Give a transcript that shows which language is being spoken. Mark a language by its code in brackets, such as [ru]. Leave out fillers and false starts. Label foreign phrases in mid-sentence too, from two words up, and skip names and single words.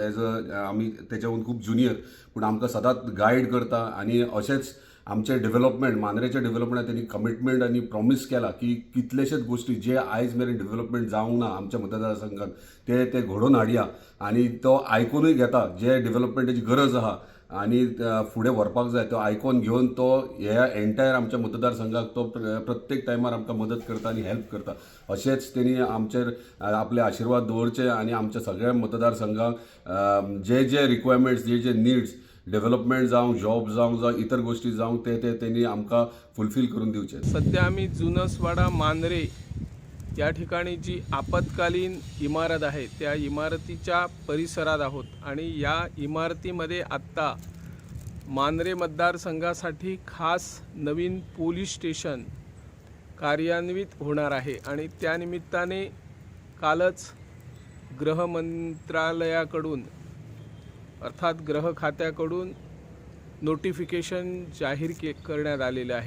[en] as a [kok] आमी तेच्याहून खूब जुनियर पूण आमकां सदांच गायड करता आनी अशेंच आमचे डेव्हलपमेंट मांद्रेचे डेव्हलपमेंट त्यांनी कमिटमेंट आणि प्रॉमिस केला की कितलेशेच गोष्टी जे आयज मेरेन डेव्हलपमेंट जावंक ना आमच्या मतदारसंघात ते घडोवन हाडया आणि तो आयकूनय घेता जे डेव्हलपमेंटाची गरज आहा आणि फुडें व्हरपाक जाय तो आयकून घेवन तो ह्या एंटायर आमच्या मतदारसंघाक तो प्रत्येक टायमार आमकां मदत करता आणि हेल्प करता. अशेंच तेणी आमचेर आपले आशिर्वाद दवरचे आणि आमच्या सगळ्या मतदारसंघाक जे जे रिक्वायरमेंट्स जे नीड्स डेव्हलपमेंट जावं जॉब जावं इतर गोष्टी जावं ते त्यांनी आमकां फुलफिल करून दिवचे. [mr] सध्या आम्ही जुनसवाडा मांद्रे या ठिकाणी जी आपत्कालीन इमारत आहे त्या इमारतीच्या परिसरात आहोत आणि या इमारतीमध्ये आत्ता मांद्रे मतदारसंघासाठी खास नवीन पोलीस स्टेशन कार्यान्वित होणार आहे आणि त्यानिमित्ताने कालच गृह मंत्रालयाकडून अर्थात गृह खात्याकडून नोटिफिकेशन जाहीर करण्यात आलेले आहे.